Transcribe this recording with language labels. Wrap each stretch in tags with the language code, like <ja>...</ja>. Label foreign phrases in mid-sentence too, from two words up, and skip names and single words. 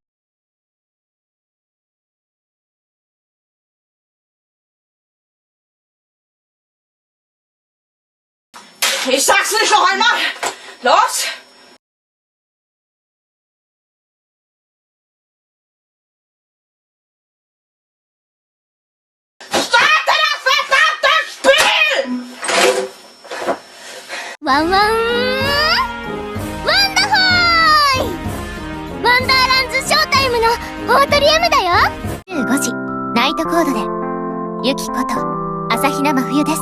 <de>Ich sag's nicht noch einmal! Los! Starte das verdammte Spiel!</de> <ja>ワンワンワンダホーイ、ワンダーランズショータイムのオートリアムだよ。15時ナイトコードでユキこと朝比奈真冬です。</ja>